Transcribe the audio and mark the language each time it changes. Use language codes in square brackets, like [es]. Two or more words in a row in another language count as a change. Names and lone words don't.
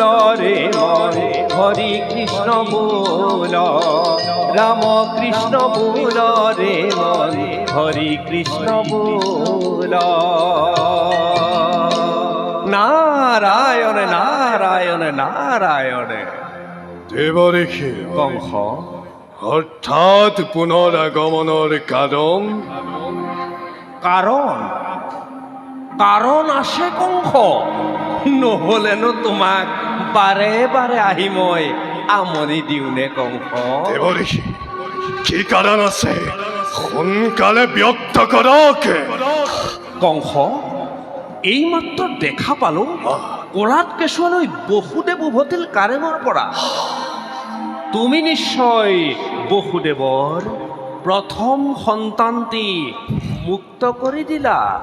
[bn] রে মন হরি কৃষ্ণ বোল রামকৃষ্ণ বোল রে মন হরি কৃষ্ণ বোল নারায়ণ নারায়ণ নারায়ণ [as] দেৱঋষি কংস হঠাৎ পুনৰ আগমনৰ কাৰণ কারণ কারণ আসে কংস নহলেনো তোমাক বাৰে বাৰে আহি মই আমনি দিওঁনে কংস দেৱঋষি কি কাৰণ আছে সোনকালে ব্যক্ত কৰক কংস এইমাত্ৰ দেখা পালো কলাত কেঁচুৱালৈ বসুদেৱ উভতিল কাৰেঙৰ পৰা তুমি নিশ্চয় বসুদেৱৰ প্ৰথম সন্তানটি মুক্ত কৰি দিলা